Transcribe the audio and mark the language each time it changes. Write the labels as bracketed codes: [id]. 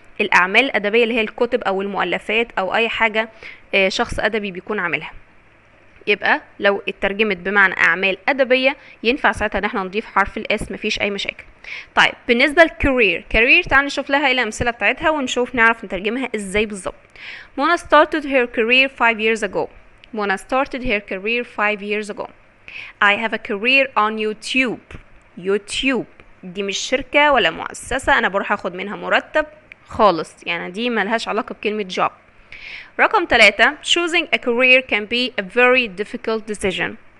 [ar] الاعمال الادبية اللي هي الكتب او المؤلفات او اي حاجة شخص ادبي بيكون عاملها. يبقى لو اترجمت بمعنى اعمال ادبيه ينفع ساعتها ان احنا نضيف حرف الاس، مفيش اي مشاكل. طيب بالنسبه للكارير تعال نشوف لها الامثله بتاعتها ونشوف نعرف نترجمها ازاي بالظبط. [en] Mona started her career 5 years ago. Mona started her career 5 years ago. I have a career on YouTube. [ar] YouTube دي مش شركه ولا مؤسسه انا بروح اخد منها مرتب خالص، يعني دي ملهاش علاقه بكلمه job. رقم 3 [en] choosing a career can be a very difficult decision.